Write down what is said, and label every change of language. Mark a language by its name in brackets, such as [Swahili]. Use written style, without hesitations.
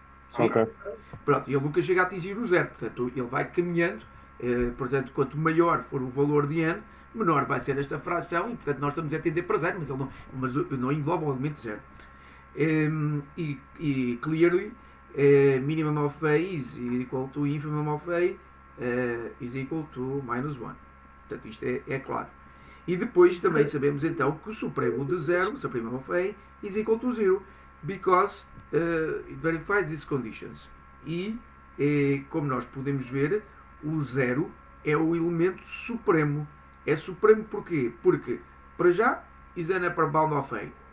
[Portuguese] Sim. Ok. Pronto, ele nunca chega a atingir o zero. Portanto, ele vai caminhando. Portanto, quanto maior for o valor de n, menor vai ser esta fração e, portanto, nós estamos a tender para zero, mas ele não engloba o elemento zero. [English] E clearly, minimum of A is equal to infimum of A is equal to minus 1. [Portuguese] Portanto, isto é claro. E depois também sabemos então que o supremo de 0, [English] o supremum of A, is equal to 0, because it verifies these conditions. [Portuguese] E, como nós podemos ver, o 0 é o elemento supremo. É supremo porquê? Porque, para já, [English] is an upper bound of A.